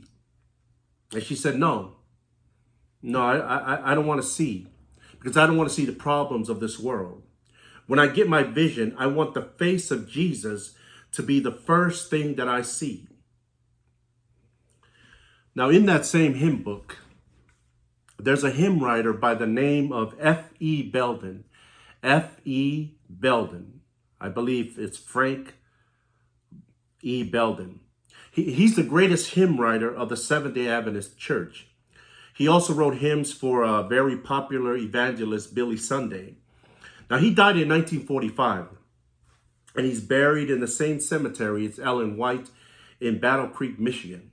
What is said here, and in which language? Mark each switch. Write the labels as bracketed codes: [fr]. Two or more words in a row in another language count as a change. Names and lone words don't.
[en] And she said, no, I don't want to see, because I don't want to see the problems of this world. When I get my vision, I want the face of Jesus to be the first thing that I see. Now, in that same hymn book, there's a hymn writer by the name of F.E. Belden. F.E. Belden. I believe it's Frank E. Belden. He's the greatest hymn writer of the Seventh-day Adventist Church. He also wrote hymns for a very popular evangelist, Billy Sunday. Now, he died in 1945, and he's buried in the same cemetery as Ellen White in Battle Creek, Michigan.